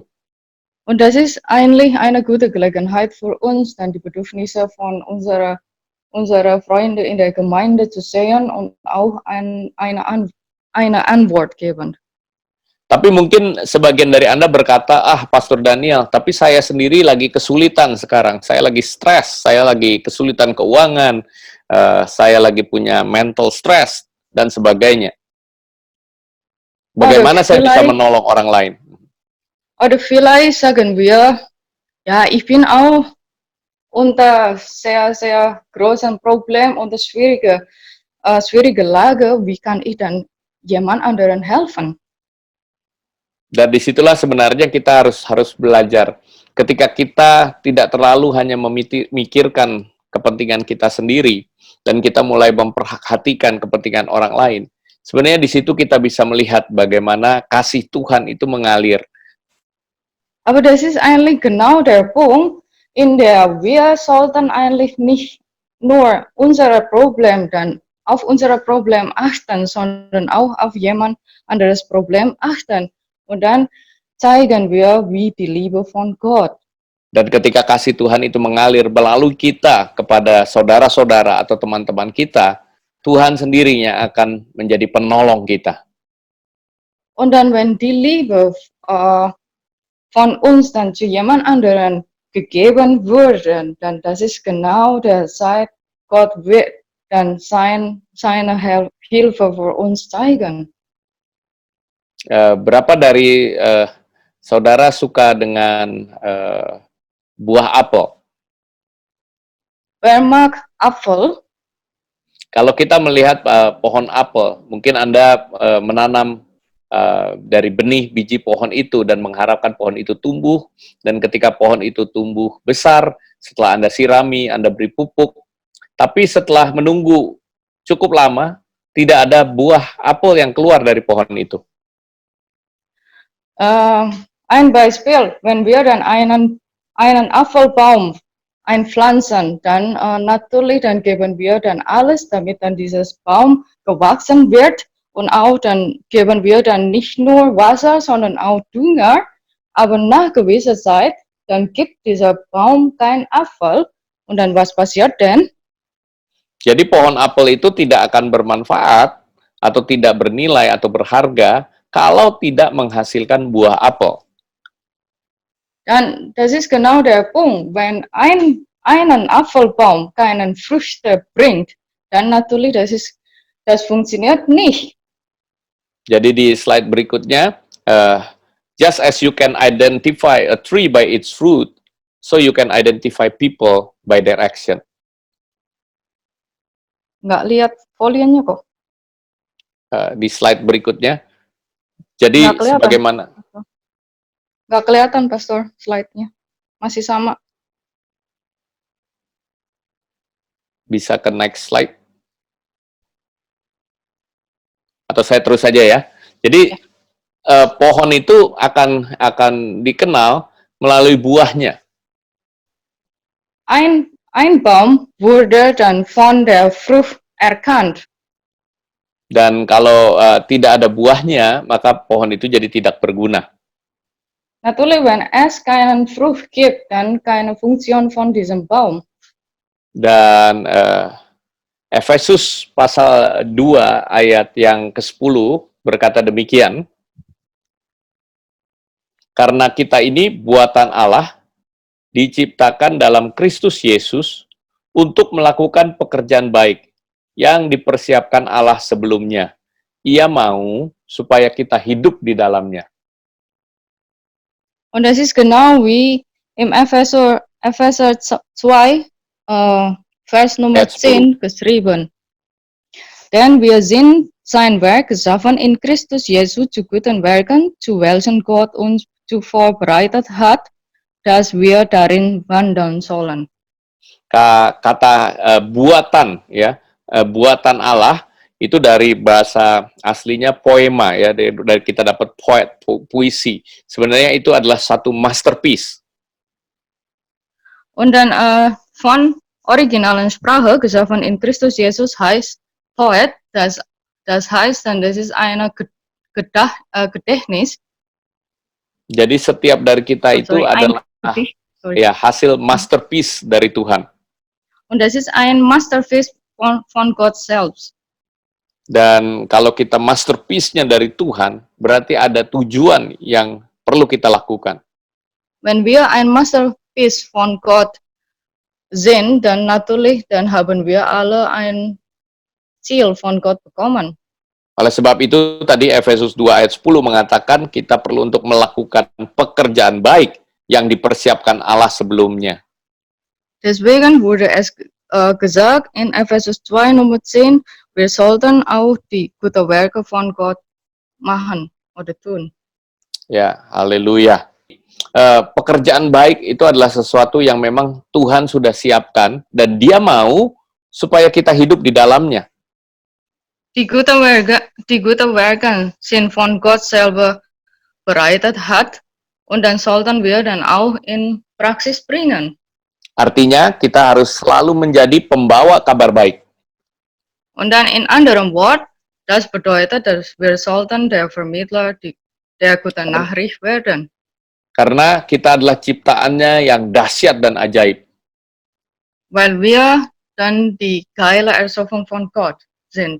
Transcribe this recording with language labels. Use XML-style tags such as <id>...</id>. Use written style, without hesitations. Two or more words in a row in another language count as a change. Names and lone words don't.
<de>Und das ist eigentlich eine gute Gelegenheit für uns, dann die Bedürfnisse von unserer Freunde in der Gemeinde zu sehen und auch eine Antwort geben.</de> <id>Tapi mungkin sebagian dari Anda berkata, Pastor Daniel, tapi saya sendiri lagi kesulitan sekarang. Saya lagi stres, saya lagi kesulitan keuangan, saya lagi punya</id> <en>mental stress,</en> <id>dan sebagainya. Bagaimana saya bisa menolong orang lain?</id> <de>Oder vielleicht sagen wir, ja, ich bin auch unter sehr, sehr großen Problem, unter schwierige Lage. Wie kann ich dann jemand anderen helfen?</de> <id>Dan disitulah sebenarnya kita harus belajar. Ketika kita tidak terlalu hanya memikirkan kepentingan kita sendiri, dan kita mulai memperhatikan kepentingan orang lain, sebenarnya di situ kita bisa melihat bagaimana kasih Tuhan itu mengalir.</id> <de>Aber das ist eigentlich genau der Punkt, in der wir sollten eigentlich nicht nur unser Problem dann auf unser Problem achten, sondern auch auf jemand anderes Problem achten. Und dann zeigen wir, wie die Liebe von Gott.</de> <id>Dan ketika kasih Tuhan itu mengalir melalui kita kepada saudara-saudara atau teman-teman kita, Tuhan sendirinya akan menjadi penolong kita.</id> <de>Und dann, wenn die Liebe von uns dann zu jemand anderen gegeben würde, dann das ist genau der Zeit, Gott wird dann seine Hilfe für uns zeigen.</de> <id>Berapa dari saudara suka dengan buah apel?</id> <de>Wer mag Apfel?</de> <id>Kalau kita melihat pohon apel, mungkin Anda menanam dari benih biji pohon itu dan mengharapkan pohon itu tumbuh, dan ketika pohon itu tumbuh besar, setelah Anda sirami, Anda beri pupuk, tapi setelah menunggu cukup lama, tidak ada buah apel yang keluar dari pohon itu.</id> <de>Ein Beispiel, wenn wir dann einen Apfelbaum einpflanzen, dann natürlich dann geben wir dann alles, damit dann dieses Baum gewachsen wird und auch dann geben wir dann nicht nur Wasser, sondern auch Dünger, aber nach gewisser Zeit, dann gibt dieser Baum keinen Apfel und dann was passiert denn?</de> <id>Jadi pohon apel itu tidak akan bermanfaat atau tidak bernilai atau berharga kalau tidak menghasilkan buah apel.</id> <de>Dann, das ist genau der Punkt, wenn einen Apfelbaum keinen Früchte bringt, dann natürlich, das funktioniert nicht.</de> <id>Jadi di slide berikutnya,</id> <en>just as you can identify a tree by its fruit, so you can identify people by their action.</en> <id>Nggak lihat folianya kok. Di slide berikutnya, jadi Nggak kelihatan. sebagaimana Nggak kelihatan, Pastor, slide-nya. Masih sama. bisa ke</id> <en>next slide,</en> <id>atau saya terus saja ya. Jadi pohon itu akan dikenal melalui buahnya.</id> <de>Ein Baum wurde dann von der Frucht erkannt.</de> <id>Dan kalau tidak ada buahnya, maka pohon itu jadi tidak berguna.</id> <de>Natürlich, wenn es keinen Frucht gibt, dann keine Funktion von diesem Baum.</de> <id>Dan Efesus pasal 2 ayat yang ke-10 berkata demikian, karena kita ini buatan Allah, diciptakan dalam Kristus Yesus untuk melakukan pekerjaan baik yang dipersiapkan Allah sebelumnya. Ia mau supaya kita hidup di dalamnya.</id> <de>Und das ist genau wie im Epheser 2, Vers Nummer 10 geschrieben. Denn wir sind sein Werk geschaffen in Christus Jesus zu guten Werken, zu welchen Gott uns zuvor bereitet hat, dass wir darin wandeln sollen.</de> <id>Kata buatan, ya, buatan Allah itu dari bahasa aslinya poema, ya, dari kita dapat puisi. Sebenarnya itu adalah satu masterpiece.</id> <de>Und dann von originalen Sprache geschaffen in Christus Jesus heißt Poet, das heißt dann, das ist eine Gedächtnis.</de> <id>Jadi setiap dari kita itu adalah ya hasil masterpiece dari Tuhan.</id> <de>Und das ist ein Masterpiece von Gott selbst.</de> <id>Dan kalau kita masterpiece-nya dari Tuhan, berarti ada tujuan yang perlu kita lakukan.</id> <de>Wenn wir ein Masterpiece von Gott sind, dann natürlich, dann haben wir alle ein Ziel von Gott bekommen.</de> <id>Oleh sebab itu, tadi Efesus 2 ayat 10 mengatakan kita perlu untuk melakukan pekerjaan baik yang dipersiapkan Allah sebelumnya.</id> <de>Deswegen wurde es gesagt in Ephesus 2 Nummer 10, wir sollten auch die guten Werke von Gott machen oder tun.</de> <id>Ya, haleluya. Pekerjaan baik itu adalah sesuatu yang memang Tuhan sudah siapkan dan Dia mau supaya kita hidup di dalamnya.</id> <de>Die guten Werke sind von Gott selber bereitet hat und dann sollten wir dann auch in Praxis bringen.</de> <id>Artinya kita harus selalu menjadi pembawa kabar baik.</id> <de>Und dann in anderen Worten, das bedeutet, dass wir sollten der Vermittler der guten Nachricht werden.</de> <id>Karena kita adalah ciptaannya yang dahsyat dan ajaib.</id> <de>Weil wir dann die geile Erschaffung von Gott sind.</de>